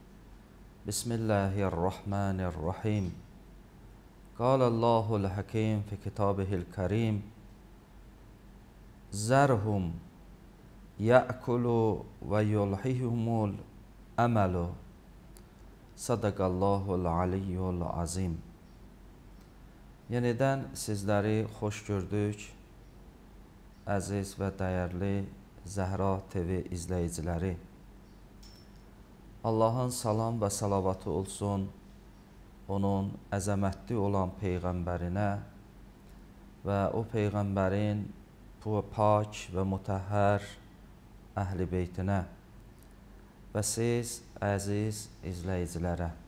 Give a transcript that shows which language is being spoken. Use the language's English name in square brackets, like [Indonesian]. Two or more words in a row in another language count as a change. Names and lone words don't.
[Arabic] بسم الله الرحمن الرحيم. قال الله الحكيم في كتابه الكريم. ذرهم يأكلوا ويلههم الأمل. صدق الله العلي العظيم. [Azerbaijani] Yenidən sizləri xoş gördük, əziz və dəyərli Zəhra TV izləyiciləri. Allahın salam və salavatı olsun onun əzəmətli olan Peyğəmbərinə və o Peyğəmbərin pak və mütəhhər əhl-i beytinə və siz əziz izləyicilərə.